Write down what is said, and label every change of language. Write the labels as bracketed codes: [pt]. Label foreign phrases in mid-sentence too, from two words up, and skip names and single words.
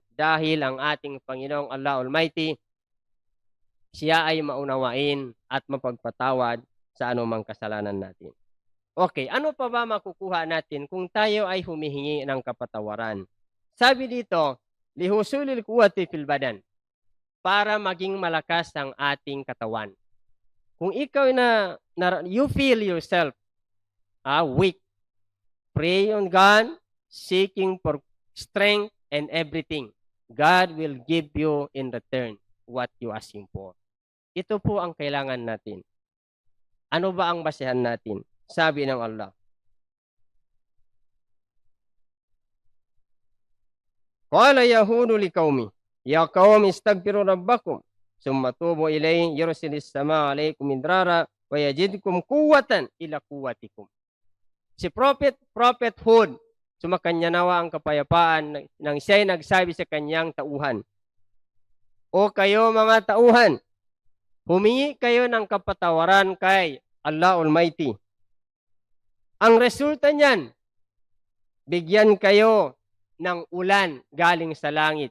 [tl] Dahil ang ating Panginoong Allah Almighty, siya ay maunawain at mapagpatawad sa anumang kasalanan natin. Okay, ano pa ba makukuha natin kung tayo ay humihingi ng kapatawaran? Sabi dito, [ar] لحصول القوة في البدن, [tl] para maging malakas ang ating katawan. Kung ikaw [en] you feel yourself weak, pray on God, seeking for strength and everything. God will give you in return what you asking for. [tl] Ito po ang kailangan natin. Ano ba ang basehan natin? Sabi ng [ar] Allah, قال هود لقومه يا قوم استغفروا ربكم ثم توبوا إليه يرسل السماء عليكم مدرارا ويزدكم قوة إلى قوتكم. [tl] Si Prophet Hud, sumakanya nawa ang kapayapaan nang siya'y nagsabi sa kanyang tauhan, O kayo mga tauhan, humingi kayo ng kapatawaran kay Allah Almighty. Ang resulta niyan, bigyan kayo ng ulan galing sa langit.